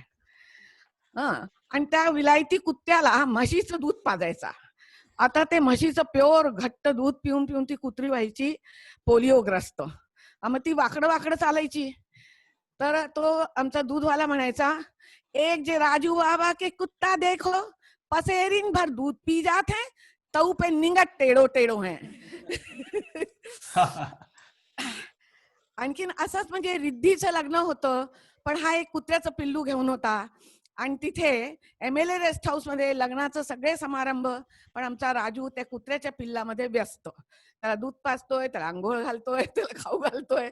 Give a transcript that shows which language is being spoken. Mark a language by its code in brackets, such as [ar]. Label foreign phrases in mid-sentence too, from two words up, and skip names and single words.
[mr] आणि त्या विलायती कुत्त्याला म्हशीचं दूध पाजायचा. आता ते म्हशीचं प्युअर घट्ट दूध पिऊन पिऊन ती कुत्री व्हायची पोलिओग्रस्त. मग ती वाकडं चालायची. तर तो आमचा दूधवाला म्हणायचा, [bns] एक जे राजू बाबा के कुत्ता देखो, पसेरीन भर दूध पी जात है, तऊ पे निंगट टेढ़ो है. [mr] आणखीन असंच म्हणजे रिद्धीचं लग्न होतं, पण हा एक कुत्र्याचं पिल्लू घेऊन होता. आणि तिथे MLA [en] rest house [mr] मध्ये लग्नाचं सगळे समारंभ, पण आमचा राजू त्या कुत्र्याच्या पिल्लामध्ये व्यस्त. त्याला दूध पाजतोय, त्याला आंघोळ घालतोय, त्याला खाऊ घालतोय.